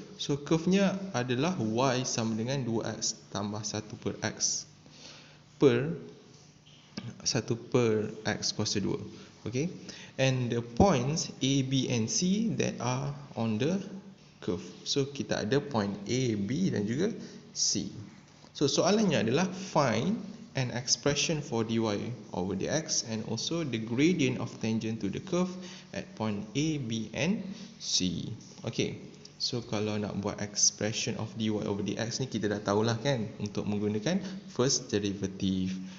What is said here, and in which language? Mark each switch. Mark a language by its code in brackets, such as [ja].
[ms] So curve-nya adalah y sama dengan 2x tambah 1 per x per 1 per x kuasa 2. [en] And the points A, B and C that are on the curve. [ms] So kita ada point A, B dan juga C. So soalannya adalah [en] find an expression for dy over dx and also the gradient of tangent to the curve at point A, B and C. [ms] So kalau nak buat [en] expression of dy over dx [ms] ni kita dah tahulah kan, untuk menggunakan first derivative.